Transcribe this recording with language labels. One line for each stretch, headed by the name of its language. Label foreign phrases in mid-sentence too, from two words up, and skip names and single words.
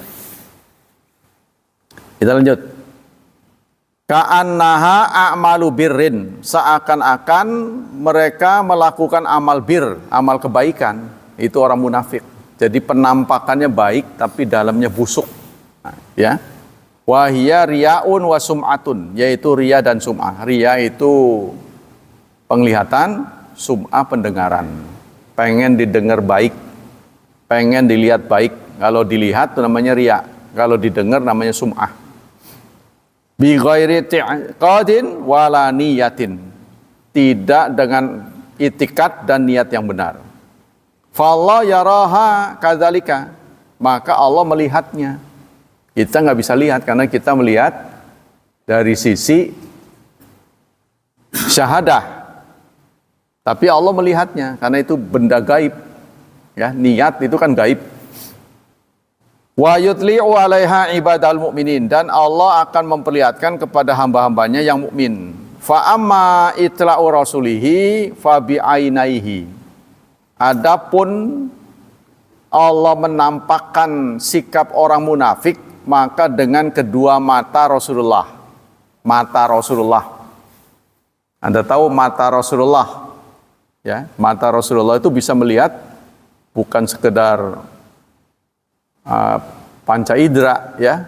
Indonesian: Kita lanjut.
Arabic: كأنها أعمال بر,
Indonesian: seakan-akan mereka melakukan amal bir, amal kebaikan. Itu orang munafik. Jadi penampakannya baik tapi dalamnya busuk. Nah, ya.
Arabic: وهي رياء وسمعة,
Indonesian: yaitu riya dan sum'ah. Riya itu penglihatan, sum'ah pendengaran. Pengen didengar baik, pengen dilihat baik. Kalau dilihat itu namanya riya, kalau didengar namanya sum'ah.
Arabic: بغير اعتقاد ولا نية,
Indonesian: tidak dengan itikat dan niat yang benar.
Arabic: فالله يراها كذلك,
Indonesian: maka Allah melihatnya. Kita nggak bisa lihat karena kita melihat dari sisi syahadah, tapi Allah melihatnya karena itu benda gaib. Ya, niat itu kan gaib.
Arabic: ويطلع عليها عباد المؤمنين,
Indonesian: dan Allah akan memperlihatkan kepada hamba-hambanya yang mukmin.
Arabic: فأما إطلاع رسوله فبعينيه.
Indonesian: Adapun Allah menampakkan sikap orang munafik, maka dengan kedua mata Rasulullah. Mata Rasulullah. Anda tahu mata Rasulullah? Ya, mata Rasulullah itu bisa melihat bukan sekedar panca indera, ya.